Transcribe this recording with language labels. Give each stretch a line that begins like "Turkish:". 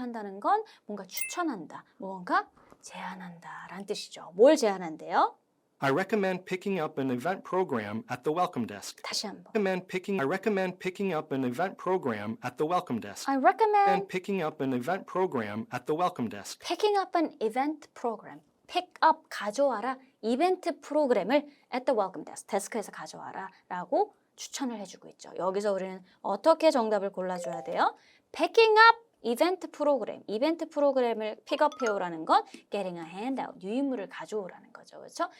Korean: 한다는 건 뭔가 추천한다, 뭔가 제안한다 라는 뜻이죠. 뭘 제안한대요?
English: I recommend picking up an event program at the welcome desk.
Korean: 다시 한번.
English: I recommend picking up an event program at the welcome desk. I recommend picking up an event program at the welcome desk. picking up an event program. pick up,
Korean: 가져와라. 이벤트 프로그램을
English: at the welcome desk,
Korean: 데스크에서 가져와라 라고 추천을 해주고 있죠. 여기서 우리는 어떻게 정답을 골라줘야 돼요? picking up 이벤트 프로그램, 이벤트 프로그램을 픽업해오라는 건
English: getting a handout,
Korean: 유인물을 가져오라는 거죠. 그렇죠?